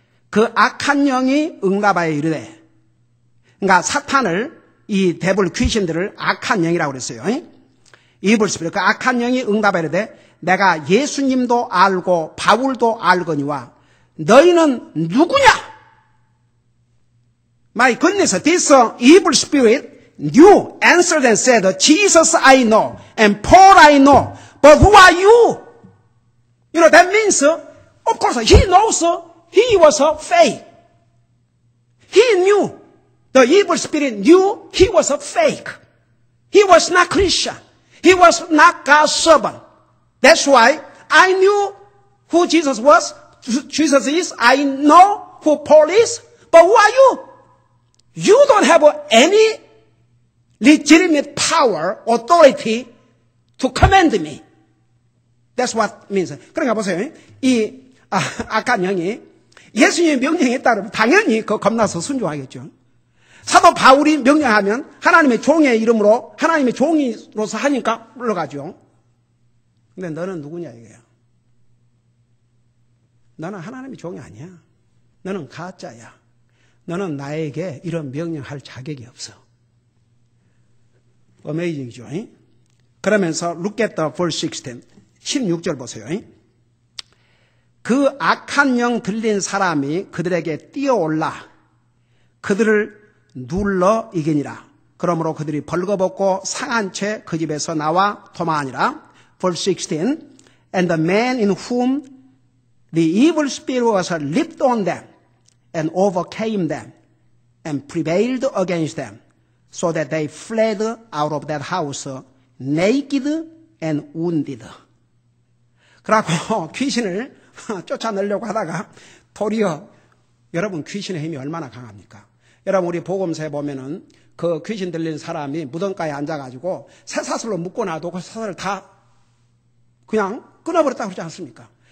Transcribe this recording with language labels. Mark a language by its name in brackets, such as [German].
[Korean] 그 악한 영이 응답하여 이르되, 그러니까 사탄을, 이 데블 귀신들을 악한 영이라고 그랬어요. 이블 스피릿, 그 악한 영이 응답하여 이르되 내가 예수님도 알고 바울도 알거니와 너희는 누구냐? [English] My goodness, this evil spirit knew, answered and said, Jesus I know, and Paul I know, but who are you? You know, that means, of course, he knows he was a fake. He knew, the evil spirit knew he was a fake. He was not Christian. He was not God's servant. That's why I knew who Jesus was, Jesus is. I know who Paul is, but who are you? You don't have any legitimate power, authority to command me. That's what it means. [Korean] 그러니까 보세요. 이 악한 영이 예수님이 명령에 따르면 당연히 그 겁나서 순종하겠죠. 사도 바울이 명령하면 하나님의 종의 이름으로 하나님의 종이로서 하니까 물러가죠. 근데 너는 누구냐 이거야. 너는 하나님의 종이 아니야. 너는 가짜야. 너는 나에게 이런 명령할 자격이 없어. 어메이징이죠. 그러면서 [English] look at the verse 16. [Korean] 16절 보세요. 그 악한 영 들린 사람이 그들에게 뛰어올라 그들을 눌러 이기니라. 그러므로 그들이 벌거벗고 상한 채 그 집에서 나와 도망하니라. [English] Verse 16. And the man in whom the evil spirit was leaped on them and overcame them and prevailed against them so that they fled out of that house naked and wounded. [Korean] 그러고 귀신을 쫓아내려고 하다가 도리어 여러분 귀신의 힘이 얼마나 강합니까? 여러분 우리 복음서에 보면은 그 귀신 들린 사람이 무덤가에 앉아가지고 쇠사슬로 묶어놔도 그 사슬을 다 그냥 끊어버렸다고 그러지 않습니까?